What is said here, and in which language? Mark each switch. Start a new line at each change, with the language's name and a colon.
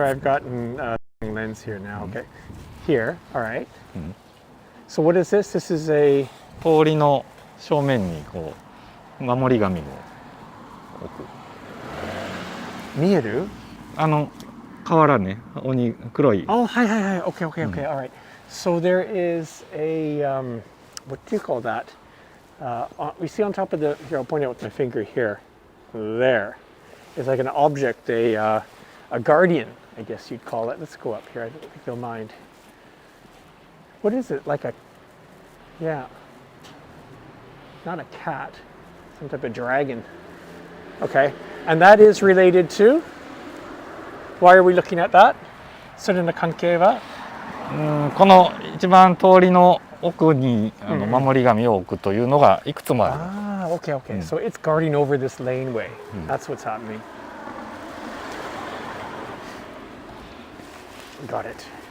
English: I've gotten lens here now. Okay. Here. All right. So what is this? This is a.
Japanese: 通りの正面にこう守り神を置く。見える？瓦ね、鬼黒い。
English: Oh, hi. Okay. All right. So there is a what do you call that? We see on top of the. Here, I'll point out with my finger here. There is like an object, a guardian, I guess you'd call it. Let's go up here. I don't think you'll mind. What is it? Like a, yeah. Not a cat, some type of dragon. Okay, and that is related to. Why are we looking at that?
Japanese: それの関係は？この一番通りの奥に守り神を置くというのがいくつもある。
English: Ah, okay. So it's guarding over this laneway. That's what's happening. Got it.